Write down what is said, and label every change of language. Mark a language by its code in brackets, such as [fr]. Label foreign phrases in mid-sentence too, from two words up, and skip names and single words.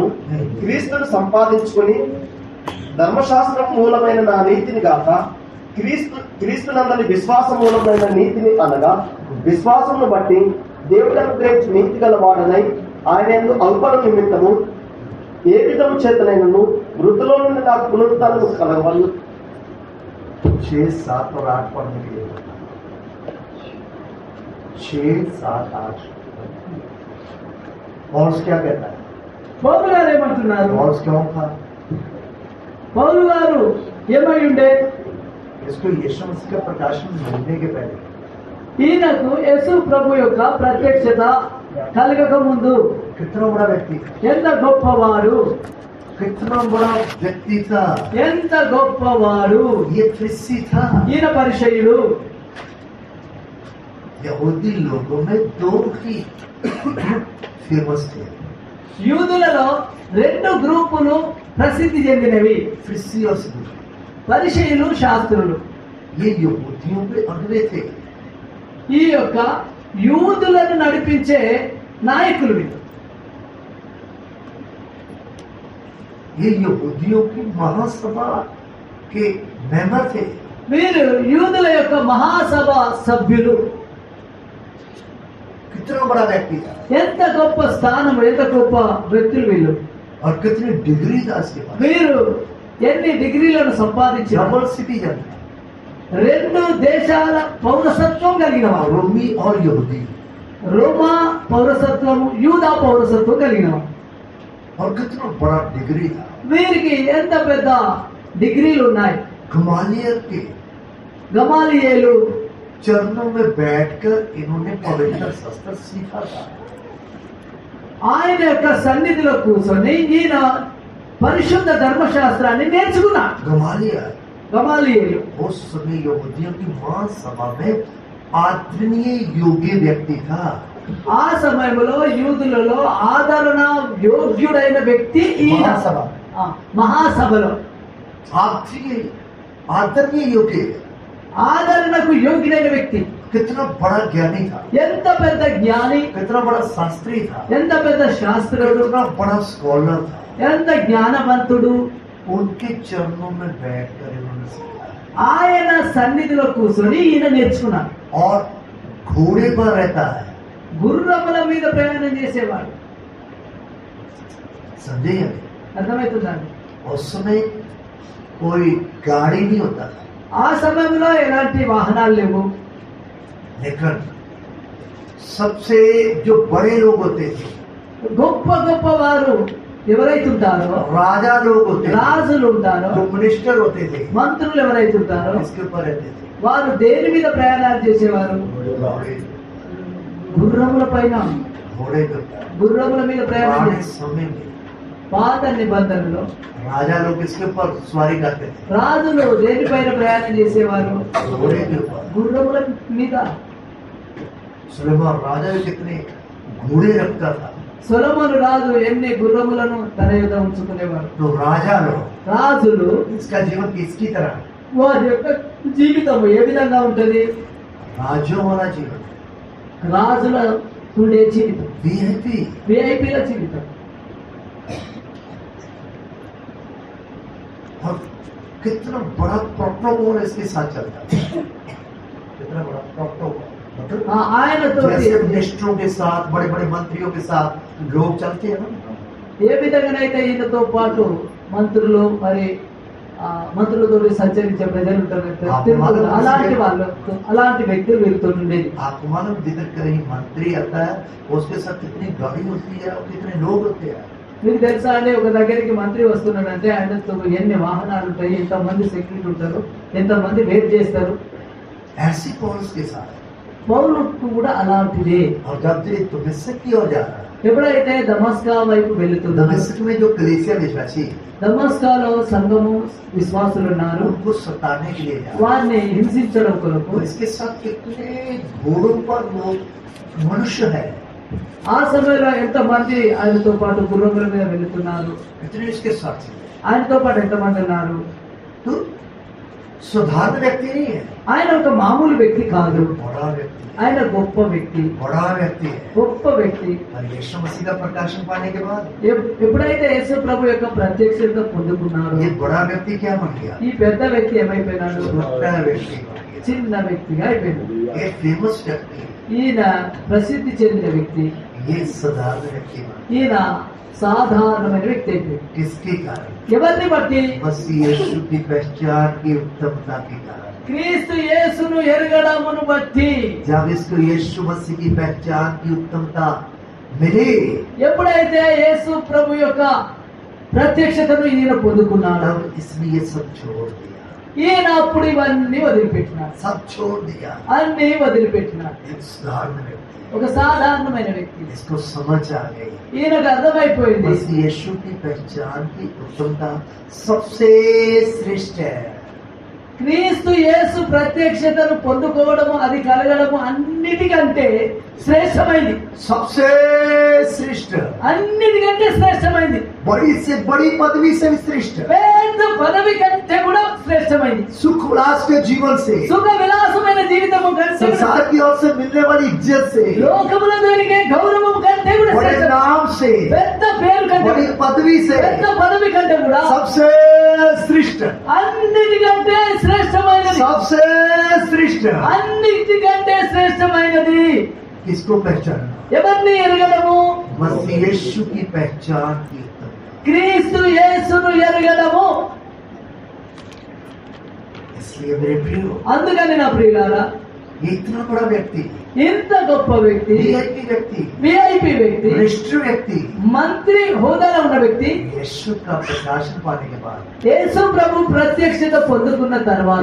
[te] క్రీస్తును సంపాదించుకొని ధర్మశాస్త్రం మూలమైన నా నీతిని గాక క్రీస్తునందలి విశ్వాస మూలమైన నీతిని అనగా విశ్వాసమును బట్టి దేవుడు అనుగ్రహించి నీతి గల వాడనై ఆయన యందు అల్పన నిమిత్తము ఏ విధము చేతనైనను మృతులో నుండి నాకు పునరుత్థానము కలగవలను. [hi] 6, 7 और 8 पढ़ने के लिए 6, 7, 8 और क्या कहता है? [te] పౌలు గారు ఏమంటున్నారు? [hi] और क्यों था? [te] పౌలు గారు ఏమై ఉండే? [hi] इसको यीशु मसीह का प्रकाशन मिलने के पहले [te] ఈయనకు యేసు ప్రభు యొక్క ప్రత్యక్షత కలగక ముందు [hi] कितना बड़ा व्यक्ति था, [te] ఎంత గొప్పవాడు, [hi] कितना बड़ा व्यक्ति था। [te] ఎంత గొప్పవాడు. [hi] ये फरीसी था। [te] ఈయన పరిసయ్యుడు. [hi] यहूदी लोगों में 2 ही फेमस थे, [te] యూదులలో 2 గ్రూపులు ప్రసిద్ధి చెందినవి, [hi] फरीसी और सदूकी। [te] పరిసయ్యులు, శాస్త్రులు. [hi] ये यहूदियों के अगुवे थे, [te] ఈ యొక్క యూదులను నడిపించే నాయకులు వీళ్ళు. [hi] ये यहूदियों की महासभा के मेंबर थे। [te] వీరు యూదుల యొక్క మహాసభ సభ్యులు. [hi] कितना बड़ा व्यक्ति था [te] ఎంత గొప్ప స్థానం, ఎంత గొప్ప వ్యక్తులు వీళ్ళు. [hi] और कितनी डिग्री था इसके पास। [te] వీరు ఎన్ని డిగ్రీలను సంపాదించారు? [hi] डबल सिटीजन, [te] 2 దేశాల పౌరసత్వం కలిగిన వారు. [hi] रोमी और यहूदी। [te] రోమా పౌరసత్వము, యూదా పౌరసత్వం కలిగిన వారు. [hi] और कितना बड़ा डिग्री था। [te] వీరికి ఎంత పెద్ద డిగ్రీలు ఉన్నాయి. [hi] गमालियल के [te] గమాలియేలు [hi] चरणों में बैठकर इन्होंने पवित्र शास्त्र सीखा था। [te] ఆయన యొక్క సన్నిధిలో కూర్చొని ఈయన పరిశుద్ధ ధర్మశాస్త్రాన్ని నేర్చుకున్నాడు. గమాలియేలు [hi] उस समय यहूदियों की महासभा में आदरणीय योग्य व्यक्ति था। [te] ఆ సమయంలో యూదులలో ఆదరణ యోగ్యుడైన వ్యక్తి ఈయన. మహాసభలో [hi] आदरणीय योग्य, [te] ఆదరణకు యోగ్యుడైన వ్యక్తి. [hi] कितना बड़ा ज्ञानी था, [te] ఎంత పెద్ద జ్ఞాని, [hi] कितना बड़ा शास्त्री था, [te] ఎంత పెద్ద శాస్త్రుడు, [hi] कितना बड़ा स्कॉलर था। [te] ఎంత జ్ఞానవంతుడు. [hi] उनके चरणों में बैठकर इन्होंने सीखा [te] ఆయన సన్నిధిలో కూర్చొని ఈయన నేర్చుకున్నాడు. [hi] और घोड़े पर रहता है। [te] గుర్రముల మీద ప్రయాణం చేసేవాడు. [hi] समझे? [te] అర్థమవుతుందండి? [hi] उस समय कोई गाड़ी नहीं होता था, [te] ఆ సమయంలో ఎలాంటి వాహనాలు లేవు. [hi] लेकिन सबसे जो बड़े लोग होते थे, [te] గొప్ప గొప్ప వారు ఎవరైతే ఉంటారో, [hi] राजा लोग होते थे, [te] రాజులు ఉంటారో, [hi] जो मिनिस्टर होते थे, [te] మంత్రులు ఎవరైతే ఉంటారో [hi] इसके ऊपर रहते थे। [te] వారు దేని మీద ప్రయాణాలు చేసేవారు? గుర్రముల పైన, [hi] घोड़े के ऊपर। [te] గుర్రముల మీద ప్రయాణం [hi] पुराने [te] చేసేవారు. [hi] समय में [te] పాత నిబంధనలో [hi] राजा लोग इसके ऊपर सवारी करते थे, [te] రాజులు దేనిపైన ప్రయాణం చేసేవారు? [hi] घोड़े के ऊपर। [te] గుర్రముల మీద. [hi] सुलेमान राजा कितने घोड़े रखता था, [te] సొలొమోను రాజు ఎన్ని గుర్రములను తన యొద్ద ఉంచుకునేవారు. [hi] तो राजा लोग [te] రాజులు [hi] इसका जीवन किसकी तरह? [te] వారి యొక్క జీవితం ఏ విధంగా ఉంటది? [hi] राजों वाला जीवन, [te] రాజుల ఉండే జీవితం, [hi] वीआईपी। [te] విఐపీల జీవితం. [hi] और कितना बड़ा प्रोटोकॉल इसके साथ चलता है, कितना बड़ा प्रोटोकॉल। [te] ఆయనతో [hi] जैसे मिनिस्टरों के साथ, बड़े बड़े मंत्रियों के साथ लोग चलते हैं ना, [te] ఏ విధంగానైతే ఈయనతో పాటు మంత్రులు మరి మంత్రులతో సంచరించే ప్రజలు ఉంటారు, అలాంటి వాళ్ళు, అలాంటి వ్యక్తులు వీరితో ఉండేది. [hi] आपको मालूम जिधर कहीं मंत्री आता है उसके साथ कितनी गाड़ी होती है और कितने लोग होते हैं। [te] మీకు తెలుసా అండి, ఒక దగ్గరికి మంత్రి వస్తున్నాడంటే ఆయనతో ఎన్ని వాహనాలు ఉంటాయి, ఎంతమంది సెక్యూరిటీ ఉంటారు, ఎంతమంది వెయిట్ చేస్తారు. [hi] ऐसी पौलुस के साथ [te] పౌలుకు కూడా అలాంటిదే. [hi] और जब ये दमिश्क की ओर जा रहा है, [te] ఎప్పుడైతే దమస్కా వైపు వెళుతుందో, [hi] दमिश्क में जो कलीसिया विश्वासी [te] దమస్కాలో సంఘము విశ్వాసులు ఉన్నారు, [hi] उनको सताने के लिए जा रहा है। [te] వారిని హింసించడం కొరకు [hi] और इसके साथ कितने घोड़ों पर वो मनुष्य है, [te] ఆ సమయంలో ఎంతమంది ఆయనతో పాటు గుర్రముల మీద వెళుతున్నారు, [hi] कितने इसके साथ हैं। [te] ఆయనతో పాటు ఎంతమంది ఉన్నారు. [hi] तो साधारण व्यक्ति नहीं है, [te] ఆయన ఒక మామూలు వ్యక్తి కాదు, [hi] बड़ा व्यक्ति, [te] ఆయన గొప్ప వ్యక్తి, [hi] बड़ा व्यक्ति है। [te] గొప్ప వ్యక్తి. [hi] और यीशु मसीह का प्रकाशन पाने के बाद [te] ఎప్పుడైతే యేసు ప్రభు యొక్క ప్రత్యక్షత పొందుకున్నారో, [hi] ये बड़ा व्यक्ति क्या बन गया? [te] ఈ పెద్ద వ్యక్తి ఏమైపోయినాడు? [hi] छोटा व्यक्ति बन गया। [te] చిన్న వ్యక్తిగా అయిపోయాడు. [hi] ये फेमस व्यक्ति है, [te] ఈయన ప్రసిద్ధి చెందిన వ్యక్తి, [hi] ये साधारण व्यक्ति बन गया। [te] ఈయన సాధారణమైన వ్యక్తి అయిపోయాడు. [hi] किसके कारण? [te] ఎవరిని బట్టి? [hi] मसीह यीशु की पहचान की उत्तमता के कारण। [te] క్రీస్తు యేసును ఎరగడమును బట్టి. [hi] जब इसको यीशु मसीह की पहचान की उत्तमता मिली, [te] ఎప్పుడైతే యేసు ప్రభు యొక్క ప్రత్యక్షతను ఈయన పొందుకున్నాడు, [hi] तब इसने ये सब छोड़ दिया, [te] ఈయన అప్పుడు ఇవన్నీ వదిలిపెట్టినాడు, [hi] सब छोड़ दिया। [te] అన్ని వదిలిపెట్టినాడు. [hi] एक साधारण व्यक्ति, [te] ఒక సాధారణమైన వ్యక్తి. [hi] इसको समझ आ गई [te] ఈయనకు అర్థమైపోయింది [hi] मसीह यीशु की पहचान की उत्तमता सबसे श्रेष्ठ है। [te] క్రీస్తు యేసు ప్రత్యక్షతను పొందుకోవడము, అది కలగడము అన్నిటికంటే శ్రేష్టమైంది. [hi] सबसे श्रेष्ठ, [te] అన్నిటికంటే శ్రేష్టమైంది. [hi] बड़ी से बड़ी पदवी से भी श्रेष्ठ, [te] పెద్ద పదవి కంటే కూడా శ్రేష్టమైంది. [hi] सुख उल्लास के जीवन से, [te] సుఖ విలాసమైన జీవితము కంటే, [hi] संसार की ओर से मिलने वाली इज्जत से, [te] లోకములో దొరికే గౌరవం కంటే కూడా [hi] बड़े [te] శ్రేష్టం. [hi] नाम से, [te] పెద్ద పేరు కంటే, [hi] बड़ी पदवी से, [te] పెద్ద పదవి కంటే కూడా [hi] सबसे श्रेष्ठ, [te] అన్నిటికంటే శ్రేష్టమైనది, [hi] सबसे श्रेष्ठ। [te] అన్నిటికంటే శ్రేష్టమైనది. [hi] किसको पहचानना? [te] ఎవరిని ఎరగడము? [hi] मसीह यीशु की पहचान की उत्तमता। [te] క్రీస్తు యేసును ఎరగడము. [hi] इसलिए मेरे प्रियो, [te] అందుకని నా ప్రియులారా, [hi] ये इतना बड़ा व्यक्ति, [te] ఇంత గొప్ప వ్యక్తి, [hi] वीआईपी व्यक्ति, [te] విఐపి వ్యక్తి, [hi] वरिष्ठ व्यक्ति, [te] మంత్రి హోదాలో ఉన్న వ్యక్తి [hi] यीशु का प्रकाशन पाने के बाद [te] యేసు ప్రభు ప్రత్యక్షత పొందుకున్న తర్వాత